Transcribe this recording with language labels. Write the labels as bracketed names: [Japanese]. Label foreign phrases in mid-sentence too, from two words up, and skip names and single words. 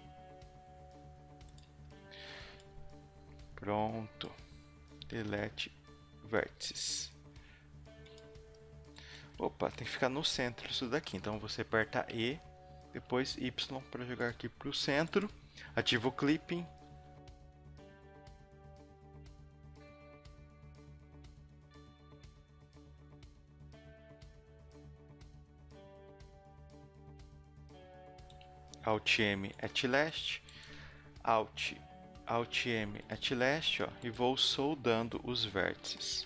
[Portuguese] Pronto. [English] Delete vértices. [Portuguese] Opa, tem que ficar no centro isso daqui. Então você aperta E, depois Y para jogar aqui para o centro. Ativa o clipping. [English] Alt M at last, Alt M at last, [Portuguese] ó, e vou soldando os vértices.